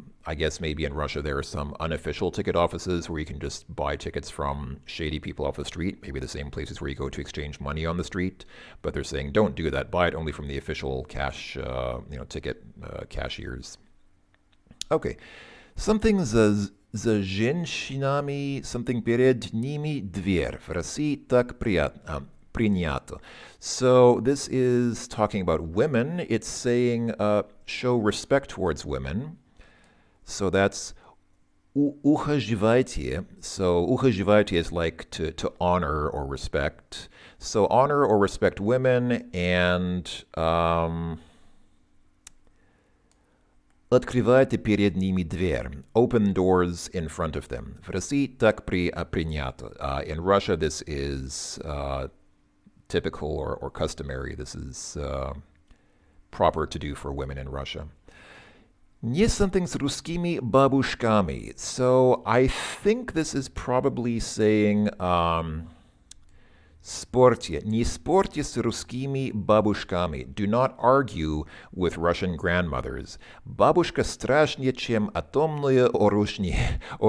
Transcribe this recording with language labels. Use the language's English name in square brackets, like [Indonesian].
[English] I guess maybe in Russia there are some unofficial ticket offices where you can just buy tickets from shady people off the street, maybe the same places where you go to exchange money on the street. But they're saying don't do that. Buy it only from the official cash, ticket cashiers. Okay, something [Russian] за женщинами, [English] something [Russian] перед ними дверь. В России так принято. [English] So this is talking about women. It's saying show respect towards women. So that's ухаживайте. So ухаживайте is like to honor or respect. So honor or respect women and [Russian] открывайте перед ними дверь. [English] Open doors in front of them. [Russian] В России так принято. [English] In Russia this is typical or customary. This is proper to do for women in Russia. [Russian] Не [English] something [Russian] с русскими бабушками. [English] So I think this is probably saying спорьте. [Russian] Не спорьте с русскими бабушками. [English] Do not argue with Russian grandmothers. [Russian] Бабушка страшнее, чем атомное оружие.